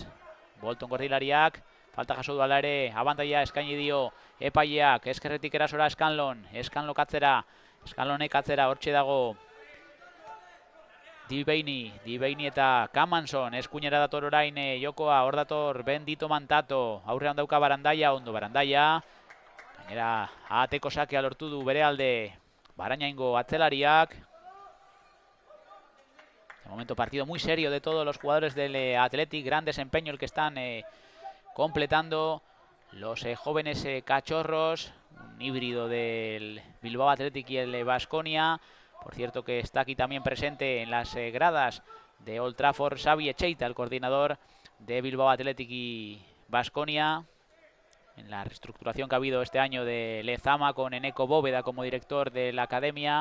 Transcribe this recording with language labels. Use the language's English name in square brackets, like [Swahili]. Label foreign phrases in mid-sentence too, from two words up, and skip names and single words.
[Basque] Bolton gordilariak, falta jaso du ala ere, abantaila eskaini dio epaileak, eskerretik erasora Scanlon katzera, Scanlonek atzera, hortxe dago Dibaini eta Kamanson, eskuinera dator orain jokoa, hor dator Bendito Mantato, aurrean dauka Barandaia, ondo Barandaia, gainera ateko sakea lortu du bere alde Barañaingo atzelariak. [Spanish] De momento partido muy serio de todos los jugadores del Athletic, gran desempeño el que están completando los jóvenes cachorros, un híbrido del Bilbao Athletic y el Baskonia. Por cierto que está aquí también presente en las gradas de Old Trafford Xavi Echeita, el coordinador de Bilbao Athletic y Baskonia, en la reestructuración que ha habido este año de Lezama con Eneco Bóveda como director de la academia.